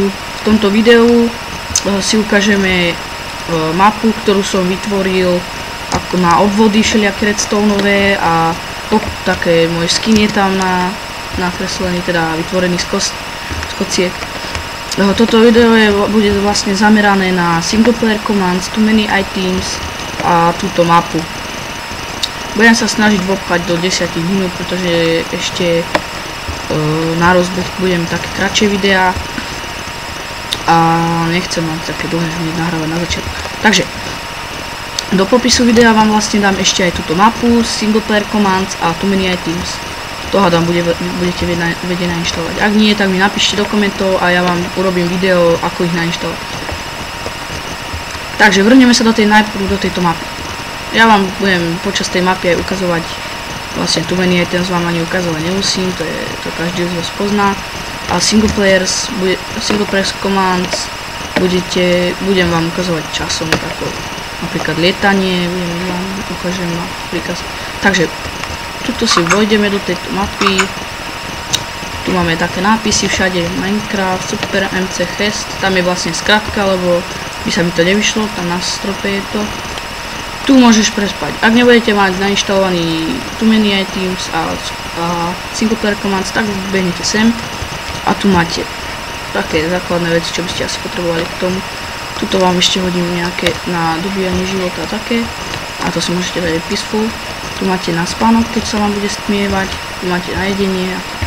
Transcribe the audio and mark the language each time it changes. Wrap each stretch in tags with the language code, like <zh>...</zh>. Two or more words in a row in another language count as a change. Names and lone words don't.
<sk>V tomto videu si ukážeme mapu, ktorú som vytvoril ako na obvody všelijaké redstoneové a také môj skin je tam nakreslený, teda vytvorený z kociek. Toto video bude vlastne zamerané na</sk> <en>single player commands, too many items</en> <sk>a túto mapu. Budem sa snažiť vopchať do 10 minút, pretože ešte na rozbeh budem také kratšie videá a nechcem mať také dlhé hneď nahrávať na začiatku. Takže do popisu videa vám vlastne dám ešte aj túto mapu,</sk> <en>single player commands a too many items.</en> <sk>To hádam budete vedieť nainštalovať. Ak nie, tak mi napíšte do komentov a ja vám urobím video, ako ich nainštalovať. Takže vrhneme sa najprv do tejto mapy. Ja vám budem počas tej mapy aj ukazovať vlastne</sk> <en>too many items,</en> <sk>vám ani ukazovať nemusím, to každý z vás pozná. A</sk> <en>single player commands</en> <sk>budem vám ukazovať časom, ako napríklad lietanie, vám ukážem príkaz. Takže tuto si vojdeme do tejto mapy. Tu máme také nápisy všade, Minecraft, Super MC Quest, tam je vlastne skratka, lebo by sa mi to nevyšlo, tam na strope je to. Tu môžeš prespať. Ak nebudete mať nainštalovaný</sk> <en>too many items</en> <sk>a</sk> <en>single player commands,</en> <sk>tak behnete sem a tu máte také základné veci, čo by ste asi potrebovali k tomu. Tuto vám ešte hodím nejaké na dobíjanie života také a to si môžete dať peaceful. Tu máte na spánok, keď sa vám bude stmievať, tu máte na jedenie a také.</sk>